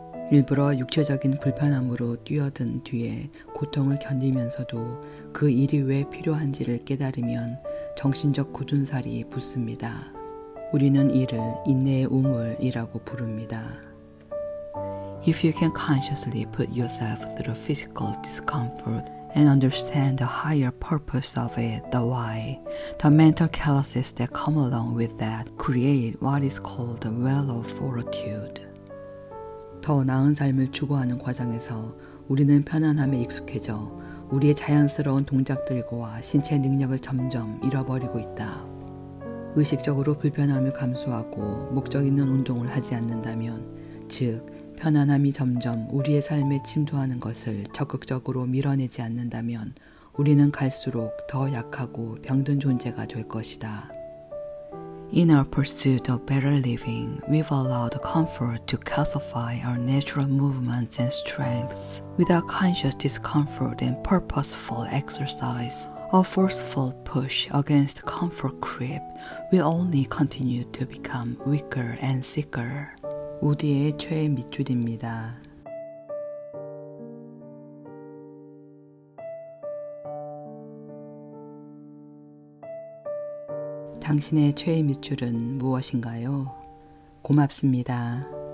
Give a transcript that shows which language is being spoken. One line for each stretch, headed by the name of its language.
Korean: 일부러 육체적인 불편함으로 뛰어든 뒤에 고통을 견디면서도 그 일이 왜 필요한지를 깨달으면 정신적 굳은살이 붙습니다. 우리는 이를 인내의 우물이라고 부릅니다.
English: If you can consciously put yourself through physical discomfort and understand the higher purpose of it, the why, the mental calluses that come along with that create what is called the well of fortitude.
Korean: 더 나은 삶을 추구하는 과정에서 우리는 편안함에 익숙해져 우리의 자연스러운 동작들과 신체 능력을 점점 잃어버리고 있다. 의식적으로 불편함을 감수하고 목적 있는 운동을 하지 않는다면, 즉 편안함이 점점 우리의 삶에 침투하는 것을 적극적으로 밀어내지 않는다면 우리는 갈수록 더 약하고 병든 존재가 될 것이다.
English: In our pursuit of better living, we've allowed comfort to calcify our natural movements and strengths. Without conscious discomfort and purposeful exercise, a forceful push against comfort creep will only continue to become weaker and sicker.
Korean: 우디의 최애 밑줄입니다. 당신의 최애 밑줄은 무엇인가요? 고맙습니다.